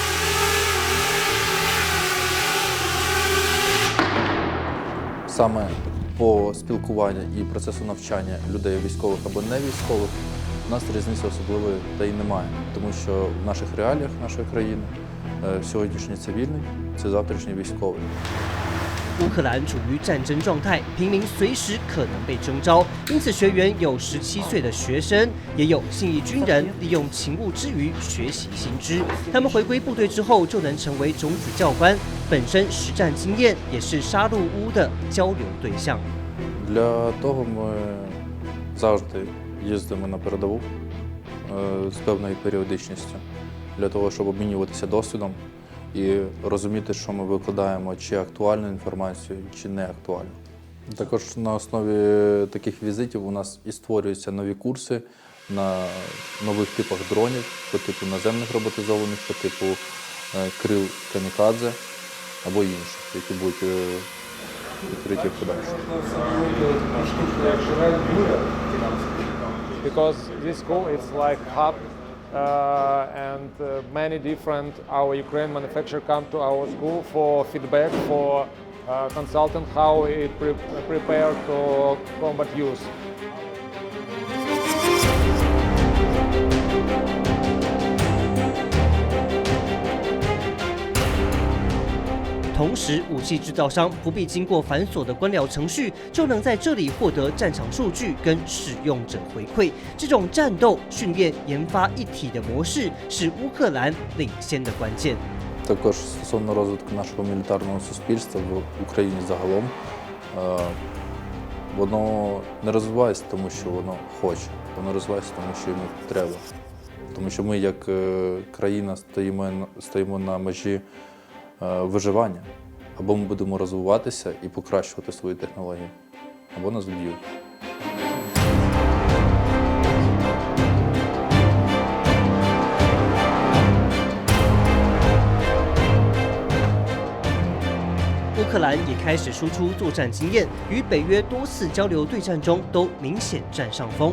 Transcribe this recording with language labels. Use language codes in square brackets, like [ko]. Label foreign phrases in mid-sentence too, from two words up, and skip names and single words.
[uk] Саме по спілкуванню і процесу навчання людей військових або не військових у нас різниці особливої та й немає, тому що в наших реаліях нашої країни сьогоднішній цивільний – це завтрашній військовий. [zh] 乌克兰处于战争状态，平民随时可能被征召，因此学员有17岁的学生，也有现役军人，利用勤务之余学习新知。他们回归部队之后，就能成为种子教官，本身实战经验也是杀戮屋的交流对象。 [uk] Для того ми завжди їздимо на передову з певною періодичністю, для того, щоб обмінюватися досвідом і розуміти, що ми викладаємо, чи актуальну інформацію, чи не актуальну. Також на основі таких візитів у нас і створюються нові курси на нових типах дронів, по типу наземних роботизованих, по типу крил камікадзе або інших, які будуть відкриті в подальшому. Штука, як живе буря, [en] because this school is like hub and many different our Ukraine manufacturers come to our school for feedback, for consultant how it prepare to combat use. [zh] 同时，武器制造商不必经过繁琐的官僚程序，就能在这里获得战场数据跟使用者回馈。这种战斗、训练、研发一体的模式，是乌克兰领先的关键。 [uk] Також стосовно розвитку нашого мілітарного суспільства в Україні загалом, воно не розвивається, тому що воно хоче, воно розвивається, тому що йому треба. Тому що ми, як країна, стоїмо на межі виживання. Або ми будемо розвиватися і покращувати свої технології, або нас вб'ють. [zh] 乌克兰也开始输出作战经验，与北约多次交流对战中都明显占上风。